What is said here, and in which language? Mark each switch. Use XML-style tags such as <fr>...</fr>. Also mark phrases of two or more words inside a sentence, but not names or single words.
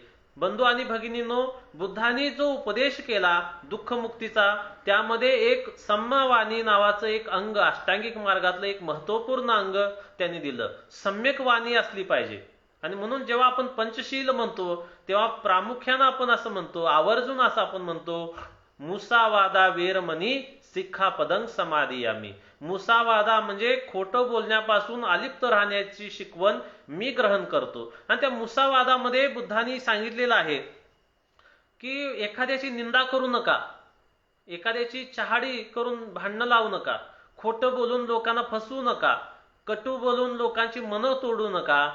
<mr>बंधू आणि भगिनींनो, बुद्धांनी जो उपदेश केला दुःखमुक्तीचा, त्यामध्ये एक सम्यवाणी नावाचं एक अंग, अष्टांगिक मार्गातलं एक महत्वपूर्ण अंग त्यांनी दिलं. सम्यक वाणी असली पाहिजे. आणि म्हणून जेव्हा आपण पंचशील म्हणतो तेव्हा प्रामुख्यानं आपण असं म्हणतो, आवर्जून असं आपण म्हणतो,</mr> <pi>मुसावादा वेरमणी सिक्खापदं समादियामी.</pi> <mr>मुसावादा म्हणजे खोटं बोलण्यापासून अलिप्त राहण्याची शिकवण मी ग्रहण करतो. आणि त्या मुसावादामध्ये बुद्धांनी सांगितलेलं आहे की एखाद्याची निंदा करू नका, एखाद्याची चहाडी करून भांडणं लावू नका, खोटं बोलून लोकांना फसवू नका, कटू बोलून लोकांची मनं तोडू नका.</mr>